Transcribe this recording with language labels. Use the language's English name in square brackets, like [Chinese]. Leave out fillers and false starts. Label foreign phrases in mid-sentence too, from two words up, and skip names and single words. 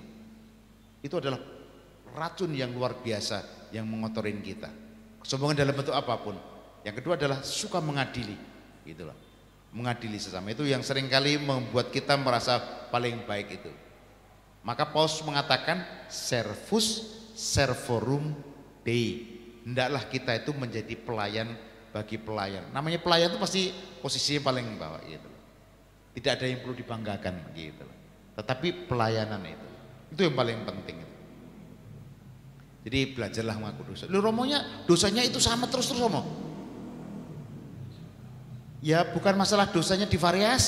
[Indonesian] Itu adalah racun yang luar biasa yang mengotorin kita. Kesombongan dalam bentuk apapun. Yang kedua adalah suka mengadili, gitulah. Mengadili sesama itu yang seringkali membuat kita merasa paling baik itu. Maka Paulus mengatakan [Latin] servus servorum Dei. [Indonesian] Hendaklah kita itu menjadi pelayan bagi pelayan. Namanya pelayan itu pasti posisinya paling bawah gitu. Tidak ada yang perlu dibanggakan gitu. Tetapi pelayanan itu yang paling penting. Jadi belajarlah mengaku dosa. Lu Romonya dosanya itu sama terus-terus Romo. Ya bukan masalah dosanya divariasi.